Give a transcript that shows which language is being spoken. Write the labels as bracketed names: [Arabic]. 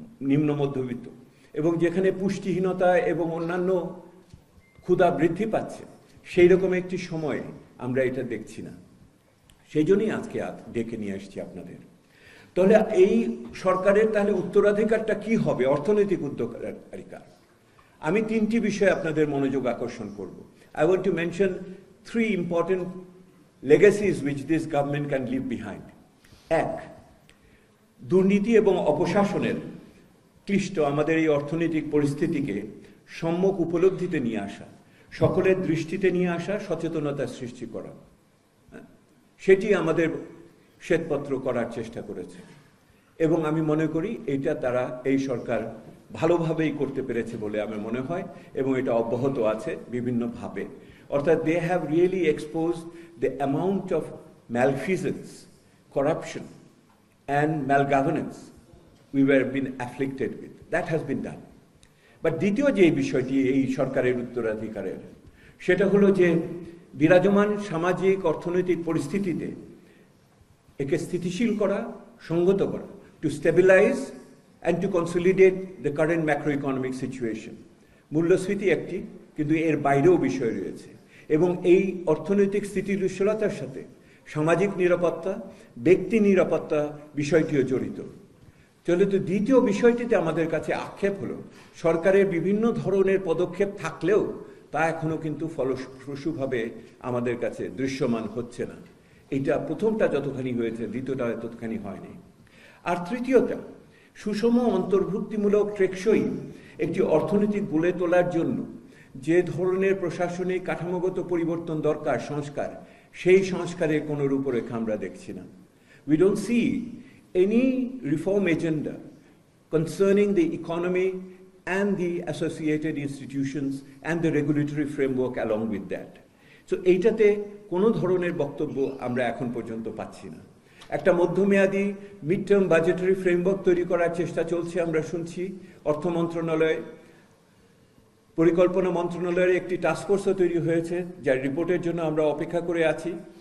[Bangla] নিম্ন মধ্যবিত্ত, এবং যেখানে পুষ্টিহীনতা এবং অন্যান্য ক্ষুধা বৃদ্ধি পাচ্ছে, সেই রকম একটি সময়ে আমরা এটা দেখছি না। সেই জন্যই আজকে ডেকে নিয়ে আসছি আপনাদের। তাহলে এই সরকারের তাহলে উত্তরাধিকারটা কি হবে, অর্থনৈতিক উত্তরাধিকার? আমি তিনটি বিষয়ে আপনাদের মনোযোগ আকর্ষণ করব। [English] I want to mention three important legacies which this government can leave behind. [Bangla] এক, দুর্নীতি এবং অপশাসনের ক্লিষ্ট আমাদের এই অর্থনৈতিক পরিস্থিতিকে সম্যক উপলব্ধিতে নিয়ে আসা, সকলের দৃষ্টিতে নিয়ে আসা, সচেতনতা সৃষ্টি করা, সেটি আমাদের শ্বেতপত্র করার চেষ্টা করেছে। এবং আমি মনে করি এটা তারা, এই সরকার ভালোভাবেই করতে পেরেছে বলে আমার মনে হয়, এবং এটা অব্যাহত আছে বিভিন্নভাবে। অর্থাৎ [English] They have really exposed the amount of malfeasance, corruption and malgovernance we were been afflicted with. That has been done. But [Bangla] দ্বিতীয় যে বিষয়টি এই সরকারের উত্তরাধিকারের, সেটা হলো যে বিরাজমান সামাজিক অর্থনৈতিক পরিস্থিতিতে একে স্থিতিশীল করা, সংগত করা, [English] to stabilize and to consolidate the current macroeconomic situation. [Bangla] মূল্যস্ফীতি একটি, কিন্তু এর বাইরেও বিষয় রয়েছে, এবং এই অর্থনৈতিক স্থিতিশীলতার সাথে সামাজিক নিরাপত্তা, ব্যক্তি নিরাপত্তা বিষয়টিও জড়িত। চলিত দ্বিতীয় বিষয়টিতে আমাদের কাছে আক্ষেপ হলো সরকারের বিভিন্ন ধরনের পদক্ষেপ থাকলেও তা এখনো কিন্তু ফলপ্রসূভাবে আমাদের কাছে দৃশ্যমান হচ্ছে না। এটা প্রথমটা যতখানি হয়েছে, দ্বিতীয়টা ততখানি হয়নি। আর তৃতীয়টা, সুষম অন্তর্ভুক্তিমূলক টেকসই একটি অর্থনীতি গড়ে তোলার জন্য যে ধরনের প্রশাসনিক কাঠামোগত পরিবর্তন দরকার, সংস্কার, সেই সংস্কারের কোনো রূপরেখা আমরা দেখছি না। [English] We don't see any reform agenda concerning the economy and the associated institutions and the regulatory framework along with that. So [Bangla] এইটাতে কোনো ধরনের বক্তব্য আমরা এখন পর্যন্ত পাচ্ছি না। একটা মধ্যমেয়াদী মিড টার্ম বাজেটারি ফ্রেমওয়ার্ক তৈরি করার চেষ্টা চলছে, আমরা শুনছি। অর্থ মন্ত্রণালয়, পরিকল্পনা মন্ত্রণালয়ের একটি টাস্কফোর্সও তৈরি হয়েছে, যার রিপোর্টের জন্য আমরা অপেক্ষা করে আছি।